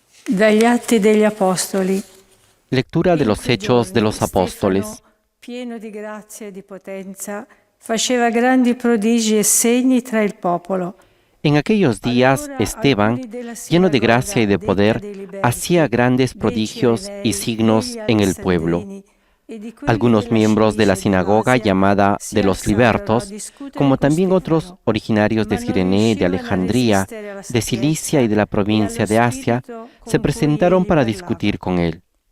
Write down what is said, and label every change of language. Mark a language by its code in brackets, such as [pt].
[it] Dagli Atti degli Apostoli. [es] Lectura de los Hechos de los Apóstoles. [it] Stefano, pieno di grazia e di potenza, faceva grandi prodigi e segni tra il popolo. [es] En aquellos días, Esteban, lleno de gracia y de poder, hacía grandes prodigios y signos en el pueblo. Algunos miembros de la sinagoga llamada de los libertos, como también otros originarios de Cirene, de Alejandría, de Cilicia y de la provincia de Asia, se presentaron para discutir con él.